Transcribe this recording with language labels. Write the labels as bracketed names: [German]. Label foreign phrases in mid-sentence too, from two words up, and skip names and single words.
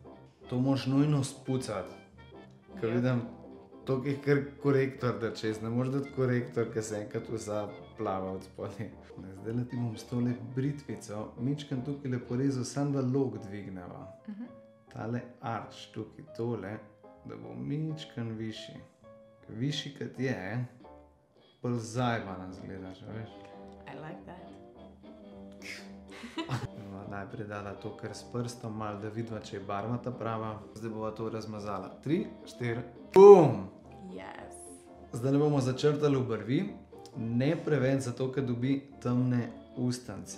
[Slovenian] To moraš nujno spucati, ker vidim, to je kar korektor, da čez, ne moraš dati korektor, ker se enkrat vsa plava od spodnje. Zdaj le ti bom s tole britvico, mičkam tukaj le porezal, sam da lok dvigneva. Tale arč tukaj, tole, da bo mičkam višji. Višji kot je, bolj zajbana zgledaš, veš? [English] I like that. [Slovenian] Najprej dala to kar s prstom, malo da vidva, če je barva ta prava. Zdaj bova to razmazala. 3, 4, BOOM! [English] Yes. [Slovenian] Zdaj ne bomo začrtali obrvi, ne preveč, zato ker dobi temne ustnice.